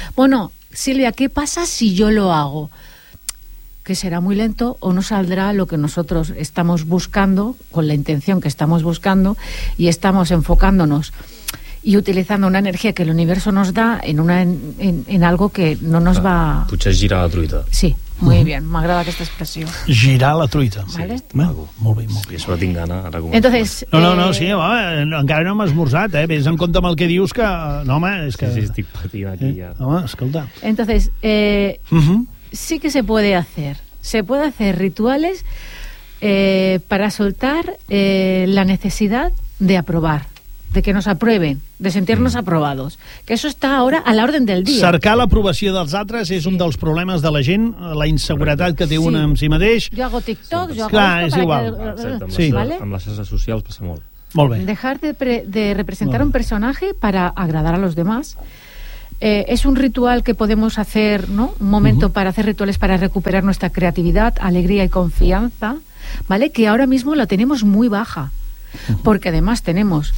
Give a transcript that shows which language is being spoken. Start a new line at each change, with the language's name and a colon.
Spanish: Bueno, Silvia, ¿qué pasa si yo lo hago? Que será muy lento o no saldrá lo que nosotros estamos buscando, con la intención que estamos buscando, y estamos enfocándonos y utilizando una energía que el universo nos da en algo que no nos va...
Catalan: Potser girar la truita. Sí,
Spanish: muy bien,
Catalan: m'agrada aquesta expressió. Girar la truita.
Spanish: ¿Vale?
Catalan: Sí, m'agrada. Molt bé, molt bé. I això la tinc gana, ara com...
Spanish: Entonces...
Catalan: Encara no m'has esmorzat, Ves en compte amb el que dius que... No, home, és que... Sí, estic patint aquí, ja. Home, escolta.
Spanish: Entonces... Sí que se puede hacer. Se puede hacer rituales para soltar la necesidad de aprobar, de que nos aprueben, de sentirnos aprobados. Que eso está ahora a la orden del día.
Catalan: Cercar l'aprovació dels altres és un dels problemes de la gent, la inseguretat que té una amb si mateix.
Spanish: Jo hago TikTok, jo hago esto...
Catalan: És igual. Amb les xarxes socials passa molt. Molt bé.
Spanish: Dejar de representar un personaje para agradar a los demás... es un ritual que podemos hacer, ¿no? Un momento para hacer rituales para recuperar nuestra creatividad, alegría y confianza, ¿vale? Que ahora mismo la tenemos muy baja, porque además tenemos...